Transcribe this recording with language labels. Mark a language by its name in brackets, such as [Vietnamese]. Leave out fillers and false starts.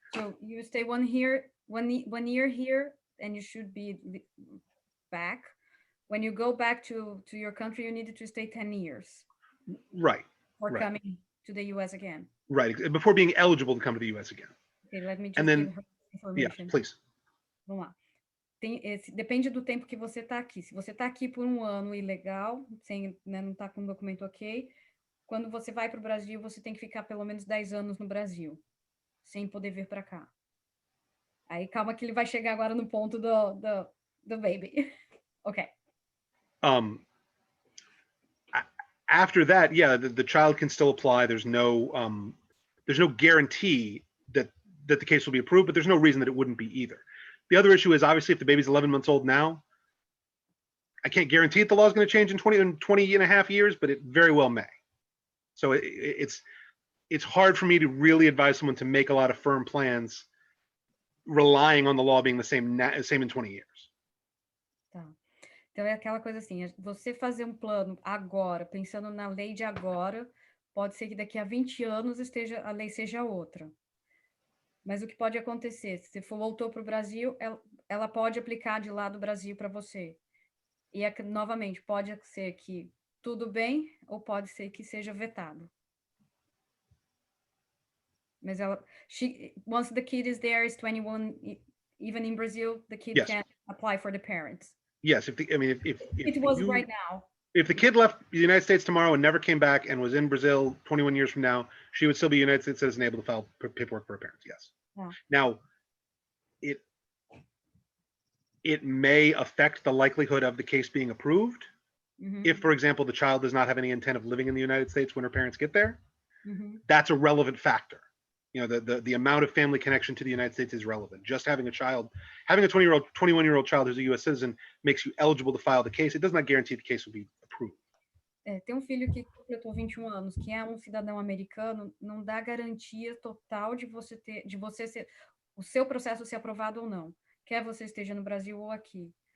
[English] So you stay 1 year here, and you should be back. When you go back to your country, you needed to stay 10 years. Right. Or coming to the U.S. again. Right, before being eligible to come to the U.S. again. Okay, let me just and then, give her information. Yeah, please. [Portuguese] Vamos lá. Depende do tempo que você está aqui. Se você está aqui por 1 ano ilegal, não está com o documento ok, quando você vai para o Brasil, você tem que ficar pelo menos 10 anos no Brasil, sem poder vir para cá. Aí, calma que ele vai chegar agora no ponto do baby. [English] Okay. After that, yeah, the child can still apply. There's no guarantee that the case will be approved, but there's no reason that it wouldn't be either. The other issue is obviously if the baby's 11 months old now, I can't guarantee that the law is going to change in 20 and a half years, but it very well may. So it's hard for me to really advise someone to make a lot of firm plans relying on the law being the same in 20 years. [Portuguese] Tá. Então é aquela coisa assim, você fazer um plano agora, pensando na lei de agora, pode ser que daqui a 20 anos a lei seja outra. Mas o que pode acontecer, se for voltou para o Brasil, ela pode aplicar de lá do Brasil para você. E novamente, pode ser que tudo bem, ou pode ser que seja vetado. Mas [English] once the kid is there, is 21, even in Brazil, the kid Yes. can apply for the parents. Yes, if It was right now. If the kid left the United States tomorrow and never came back and was in Brazil 21 years from now, she would still be a United States citizen able to file paperwork for her parents. Yes. Yeah. Now, it may affect the likelihood of the case being approved. If, for example, the child does not have any intent of living in the United States when her parents get there. That's a relevant factor. You know, the amount of family connection to the United States is relevant. Just having a 21-year-old child who's a U.S. citizen makes you eligible to file the case. It does not guarantee the case will be approved. Ter filho que completou 21 anos, que é cidadão americano, não dá garantia total de você ser, o seu processo ser aprovado ou não. Quer você esteja no Brasil ou aqui.